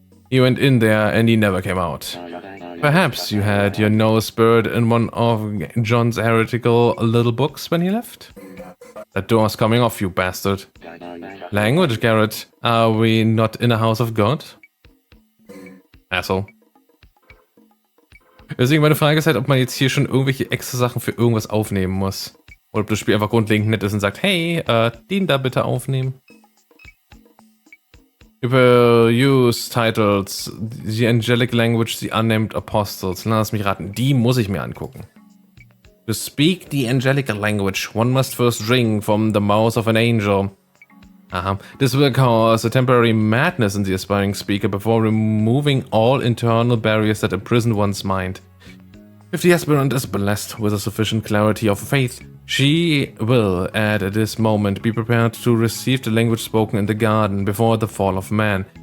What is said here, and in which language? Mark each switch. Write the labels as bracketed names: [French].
[English] He went in there and he never came out. Perhaps you had your nose buried in one of John's heretical little books when he left? That door's coming off, you bastard. Language, Garrett. Are we not in a house of God? Asshole. [German] Deswegen meine Frage ist halt, ob man jetzt hier schon irgendwelche extra Sachen für irgendwas aufnehmen muss. Oder ob das Spiel einfach grundlegend nett ist und sagt, hey, den da bitte aufnehmen. [English] Überuse Titles, The Angelic Language, The Unnamed Apostles. [German] Lass mich raten, die muss ich mir angucken. [English] To speak the angelic language, one must first drink from the mouth of an angel. Aha. This will cause a temporary madness in the aspiring speaker before removing all internal barriers that imprison one's mind. If the aspirant is blessed with a sufficient clarity of faith, she will, at this moment, be prepared to receive the language spoken in the garden before the fall of man.